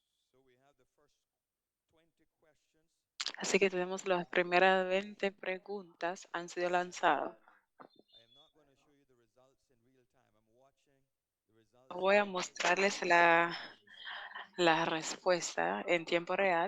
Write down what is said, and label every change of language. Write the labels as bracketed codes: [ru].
[en] So we have the first 20 questions. [es] Así que tenemos las primeras 20 preguntas han sido lanzadas. [en] I am not going to show you the results in real time. I'm watching the results [es] Voy a [en] in real time [es] mostrarles [en] on [es] la respuesta en tiempo real,